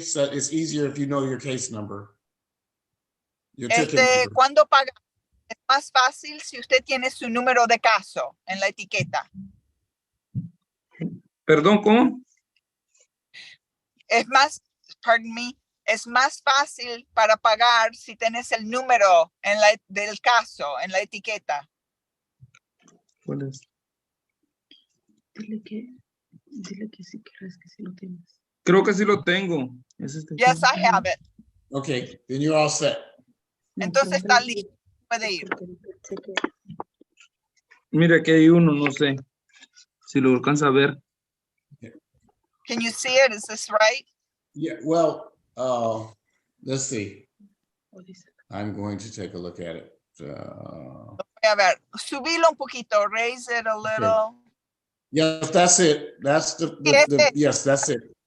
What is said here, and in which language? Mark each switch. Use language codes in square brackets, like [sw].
[en] So it's easier if you know your case number. Your ticket number. [es] ¿Cuándo paga? Es más fácil si usted tiene su número de caso en la etiqueta. Perdón, ¿cómo? Es más, [en] pardon me, [es] es más fácil para pagar si tienes el número del caso en la etiqueta. ¿Cuál es? Dile que si crees que sí lo tienes. Creo que sí lo tengo. Es este. [en] Yes, I have it. Okay, then you're all set. [es] Entonces está listo, puede ir. Mire que hay uno, no sé si lo alcanza a ver. [en] Can you see it? Is this right? Yeah, well, let's see. I'm going to take a look at it. [es] A ver, subilo un poquito, [en] raise it a little. Yes, that's it. That's yes, that's it.